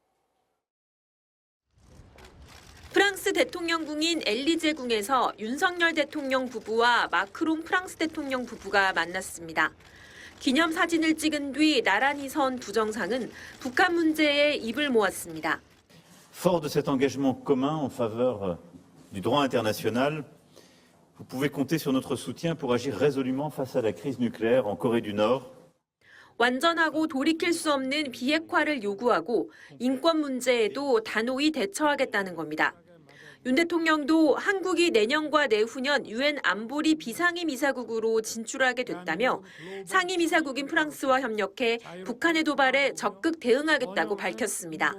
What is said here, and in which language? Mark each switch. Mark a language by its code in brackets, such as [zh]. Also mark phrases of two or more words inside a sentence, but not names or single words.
[ko] 프랑스 대통령궁인 엘리제궁에서 윤석열 대통령 부부와 마크롱 프랑스 대통령 부부가 만났습니다. 기념사진을 찍은 뒤 나란히 선 두 정상은 북한 문제에 입을 모았습니다. [fr] Fort de cet engagement commun en faveur du droit international, vous pouvez compter sur notre soutien pour agir résolument face à la crise nucléaire en Corée du Nord. [ko] 완전하고 돌이킬 수 없는 비핵화를 요구하고 인권 문제에도 단호히 대처하겠다는 겁니다. 윤 대통령도 한국이 내년과 내후년 유엔 안보리 비상임이사국으로 진출하게 됐다며 상임이사국인 프랑스와 협력해 북한의 도발에 적극 대응하겠다고 밝혔습니다.